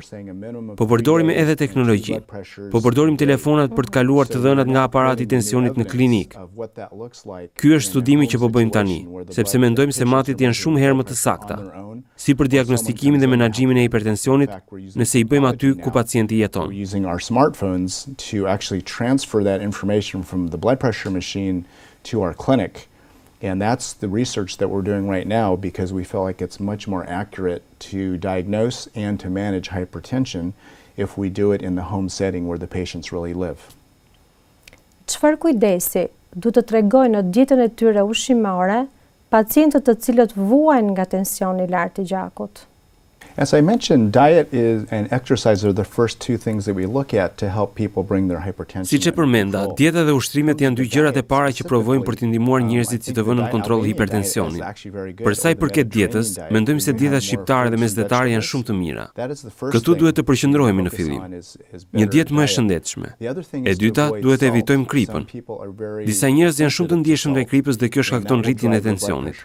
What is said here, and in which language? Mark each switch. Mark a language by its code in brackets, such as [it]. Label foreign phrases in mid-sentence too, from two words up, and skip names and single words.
[sq] Po përdorim edhe teknologji. Po përdorim telefonat për të kaluar të dhënat nga aparati i tensionit në klinikë. Ky është studimi që po bëjmë tani, sepse mendojmë se matjet janë shumë herë më të sakta, si për diagnostikimin dhe menaxhimin e hipertensionit, nëse i bëjmë aty ku pacienti jeton. [en] Using our smartphones to actually transfer that information from the blood pressure machine to our clinic. And that's the research that we're doing right now because we feel like it's much more accurate to diagnose and to manage hypertension if we do it in the home setting where the patients really live. [sq] Çfarë kujdesi duhet të tregojnë në dietën e tyre ushqimore pacientët të cilët vuajnë nga tensioni i lartë i gjakut? [en] As I mentioned, diet and exercise are the first 2 things that we look at to help people bring their hypertension. [sq] Siç e përmenda, dieta dhe ushtrimet janë 2 gjërat e para që provojmë për të ndihmuar njerëzit si të vënë në kontroll hipertensionin. Për sa i përket dietës, mendojmë se dietat shqiptare dhe mesdhetare janë shumë të mira. Këtu duhet të përqendrohemi në fillim. Një dietë më e shëndetshme. E dyta, duhet të evitojmë kripën. Disa njerëz janë shumë të ndjeshëm ndaj kripës dhe kjo shkakton rritjen e tensionit.